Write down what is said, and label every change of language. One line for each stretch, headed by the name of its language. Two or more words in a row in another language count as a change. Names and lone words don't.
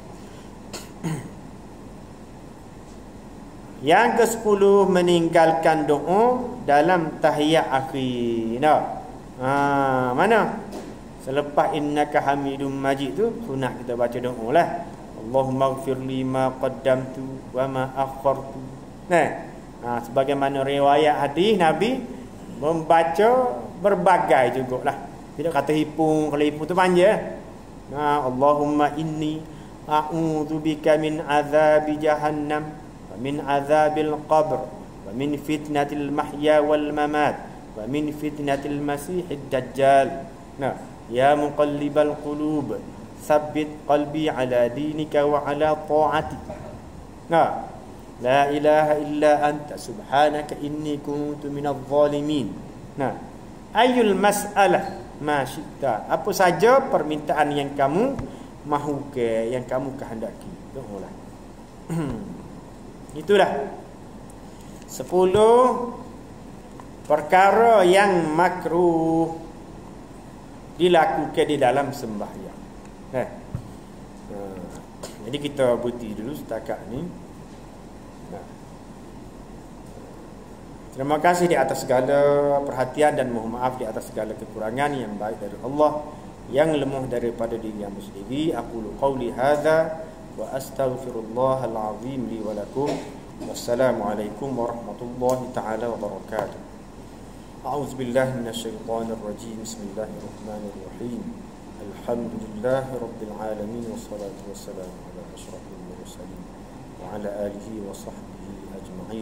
Malay: Yang ke-10 meninggalkan doa dalam tahiyat akhir. Mana? Selepas
Arabic: إنك حميد مجيد
Malay: tu sunat kita baca doa lah.
Arabic: اللهم اغفر لي ما قدمت وما أخرت.
Malay: Sebagaimana riwayat hadis Nabi membaca berbagai jugalah. Tidak kata hipung, kalau hipung tu panjang.
Arabic: اللهم إني أعوذ بك من عذاب جهنم ومن عذاب القبر ومن فتنة المحيا والممات ومن فتنة المسيح الدجال. يا مقلب القلوب ثبت قلبي على دينك وعلى طاعتك. لا إله إلا أنت سبحانك إني كنت من الظالمين. أيَّ المسألة ما شئت.
Malay: Apa saja permintaan yang kamu mahukan, yang kamu kehendaki. Doalah. Itulah 10 perkara yang makruh dilakukan di dalam sembahyang. Jadi kita berhenti dulu setakat ni. Terima kasih di atas segala perhatian dan mohon maaf di atas segala kekurangan yang baik dari Allah, yang lemah daripada diri hamba sendiri.
Arabic: أقول قولي هذا وأستغفر الله العظيم لي ولكم. والسلام عليكم ورحمة الله تعالى وبركاته. أعوذ بالله من الشيطان الرجيم. بسم الله الرحمن الرحيم الحمد لله رب العالمين والصلاة والسلام على أشرف المرسلين وعلى آله وصحبه أجمعين.